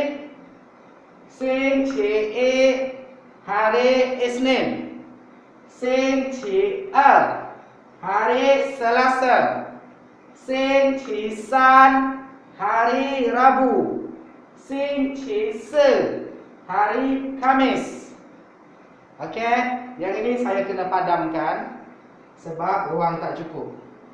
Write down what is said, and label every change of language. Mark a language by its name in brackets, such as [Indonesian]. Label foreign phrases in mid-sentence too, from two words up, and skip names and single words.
[Malay] 星期一 hari Isnin. 星期二 hari Selasa. 星期三 hari Rabu. 星期四 hari Khamis. Okey, yang ini saya kena padamkan sebab ruang tak cukup.